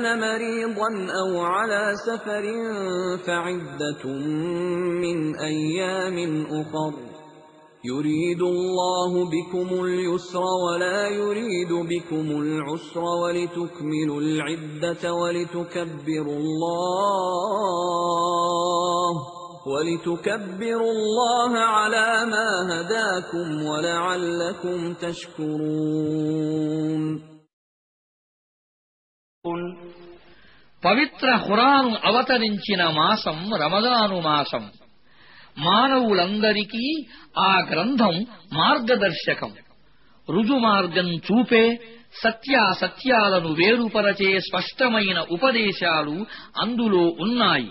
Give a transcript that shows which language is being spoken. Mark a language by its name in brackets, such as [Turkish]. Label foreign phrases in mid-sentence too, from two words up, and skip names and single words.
[Arabic] مريضا أو على سفر فعدة من أيام أخر يريد الله بكم اليسر ولا يريد بكم العسر ولتكملوا العدة ولتكبروا الله على ما هداكم ولعلكم تشكرون. [Telugu] పవిత్ర ఖురాను అవతరించిన మాసం రమదాను మాసం. మానవులందరికీ ఆ గ్రంథం మార్గదర్శకం. రుజుమార్గం చూపే, సత్యాసత్యాలను వేరుపరచే స్పష్టమైన ఉపదేశాలు అందులో ఉన్నాయి.